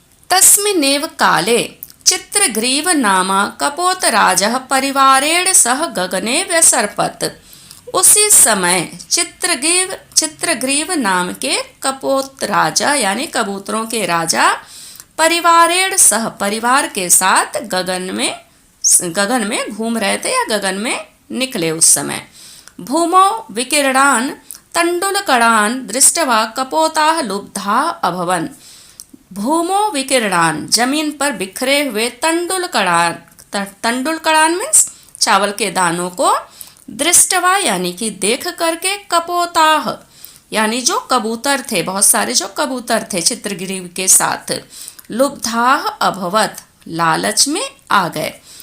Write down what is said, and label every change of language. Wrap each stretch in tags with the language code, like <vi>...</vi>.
<sa>तस्मिन्नेव काले चित्रग्रीव नाम कपोतराजः परिवारेण सह गगने व्यसर्पत्।</sa> <hi>उसी समय चित्रग्रीव नाम के कपोत राजा यानी कबूतरों के राजा,</hi> <sa>परिवारेण सह</sa> <hi>परिवार के साथ गगन में घूम रहे थे या गगन में निकले उस समय।</hi> <sa>भूमौ विकीर्णान् तण्डुलकणान् दृष्ट्वा कपोताः लुब्धाः अभवन्। भूमौ विकीर्णान्</sa> <hi>जमीन पर बिखरे हुए तण्डुलकणान् मीन्स चावल के दानों को, दृष्टवा यानी कि देख करके, कपोताः यानी जो कबूतर थे, बहुत सारे जो कबूतर थे चित्रग्रीव के साथ,</hi> <sa>लुब्धाः अभवत्</sa> <hi>लालच में आ गए।</hi>